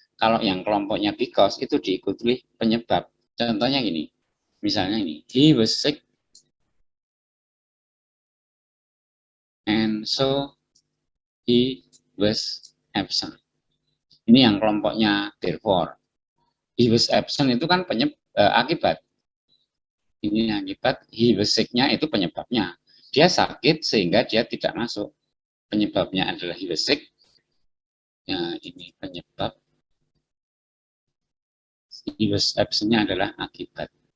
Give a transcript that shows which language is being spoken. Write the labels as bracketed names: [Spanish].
[Indonesian] Kalau yang kelompoknya because itu diikuti penyebab. Contohnya gini. Misalnya ini. [English] He was sick. And so he was absent. [Indonesian] Ini yang kelompoknya therefore. [English] He was absent [Indonesian] itu kan akibat. Ini akibat, [English] he was sick- [Indonesian] nya itu penyebabnya. Dia sakit sehingga dia tidak masuk. Penyebabnya adalah [English] he was sick. [Indonesian] Ya, ini penyebab. [English] He was absent- [Indonesian] nya adalah akibat.